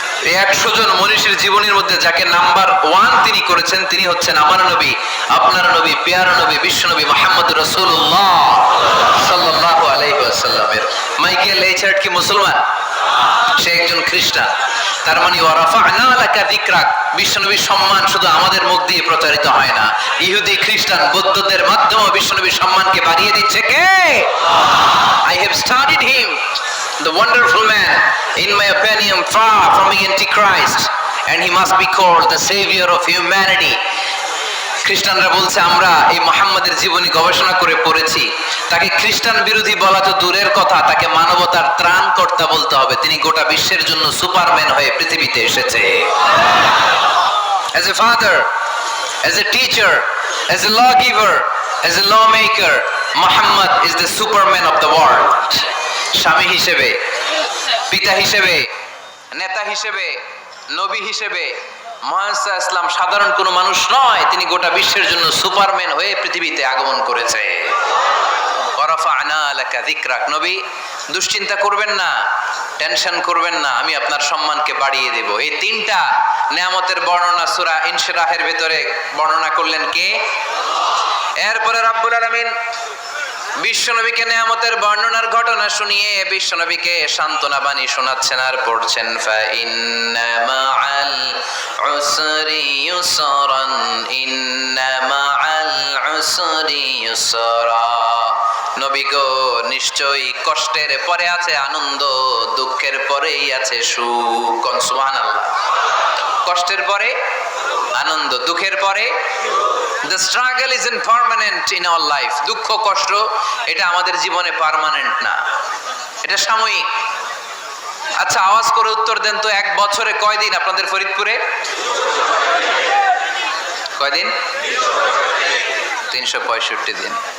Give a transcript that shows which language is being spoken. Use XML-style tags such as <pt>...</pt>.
<bn>এই 100 জন মনীষীর জীবনীর মধ্যে যাকে নাম্বার 1 তিনি করেছেন, তিনি হচ্ছেন আমার নবী, আপনার নবী, পেয়ারা নবী, বিশ্ব নবী মুহাম্মদ রাসূলুল্লাহ সাল্লাল্লাহু আলাইহি ওয়াসাল্লামের। মাইকেল এইচ হার্ট কি মুসলমান? সে একজন খ্রিস্টান। তার মানে</bn> <ar>ওয়ারাফা'না লাকা যিকরাক,</ar> <bn>বিশ্বনবীর সম্মান শুধু আমাদের মুখ দিয়ে প্রচারিত হয় না, ইহুদি, খ্রিস্টান, বৌদ্ধদের মাধ্যমে বিশ্বনবীর সম্মানকে বাড়িয়ে দিচ্ছে কে?</bn> <en>I have studied him, the wonderful man, in my opinion far from the antichrist, and he must be called the savior of humanity.</en> <bn>খ্রিস্টানরা বলছে আমরা এই মুহাম্মাদের জীবনী গবেষণা করে পড়েছি, তাকে খ্রিস্টান বিরোধী বলা তো দূরের কথা, তাকে মানবতার ত্রাণকর্তা বলতে হবে। তিনি গোটা বিশ্বের জন্য সুপারম্যান হয়ে পৃথিবীতে এসেছে।</bn> <en>As a father, as a teacher, as a lawgiver, as a lawmaker, Muhammad is the superman of the world.</en> <bn>স্বামী হিসেবে, পিতা হিসেবে, নেতা হিসেবে, নবী হিসেবে মুহাম্মদ ইসলাম সাধারণ কোনো মানুষ নয়, তিনি গোটা বিশ্বের জন্য সুপারম্যান হয়ে পৃথিবীতে আগমন করেছে।</bn> <ar>ওয়ারাফা'না লাকা যিকরাক।</ar> <bn>নবী, দুশ্চিন্তা করবেন না, টেনশন করবেন না, আমি আপনার সম্মানকে বাড়িয়ে দেব। এই 3টা নিয়ামতের বর্ণনা সূরা ইনশিরাহের ভিতরে বর্ণনা করলেন কে? এরপরে রাব্বুল আলামিন বিশ্বনবীকে নিয়ামতের বর্ণনার ঘটনা শুনিয়ে বিশ্বনবীকে সান্ত্বনা বাণী শোনাচ্ছেন আর পড়ছেন,</bn> <ar>ফা ইন্না মাআল উসরি ইউসরান, ইন্না মাআল উসরি ইউসরা।</ar> <bn>নবী গো, নিশ্চয়ই কষ্টের পরে আছে আনন্দ, দুঃখের পরেই আছে সুখ। সুবহানাল্লাহ। কষ্টের পরে আনন্দ, দুঃখের পরে।</bn> <en>The struggle isn't permanent in our life.</en> <bn>দুঃখ কষ্ট এটা আমাদের জীবনে পার্মানেন্ট না, এটা সাময়িক। আচ্ছা, আওয়াজ করে উত্তর দেন তো, 1 বছরে কয়দিন আপনাদের ফরিদপুরে? কয়দিন? 365 দিন।</bn>